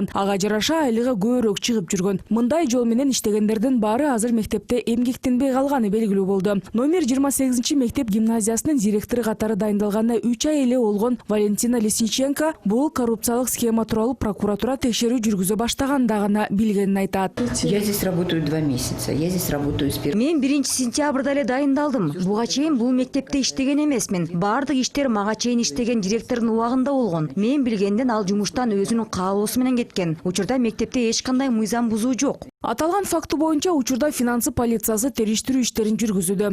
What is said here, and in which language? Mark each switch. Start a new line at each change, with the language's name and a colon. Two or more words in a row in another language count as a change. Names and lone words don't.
Kyrgyz: Ага жараша айлыгы көбүрөөк чыгып жүргөн. Мындай жол менен иштегендердин баары азыр мектепте эмгектенбей калганы белгилүү болду. Номер 28 мектеп гимназиясынын директору катары дайындалганына 3 ай эле болгон Валентина Лесниченко бул коррупциялык схема тууралуу прокуратура текшерүү жүргүзө баштаганда гана билгенин айтат.
Russian: Я здесь работаю 2 месяца. Я здесь работаю с 1.
Kyrgyz: Мен 1 сентябрда эле дайындалдым. Буга чейин бул мектепте иштеген эмесмин. Бардык иштер мага чейин иштеген директордун убагында болгон. Мен билгенден ал жумуштан өзүнүн каалоосу менен кеткен. Учурда мектепте эч кандай мыйзам бузуу жок. Аталган факты боюнча учурда финансы полициясы териштирүү иштерин жүргүзүүдө.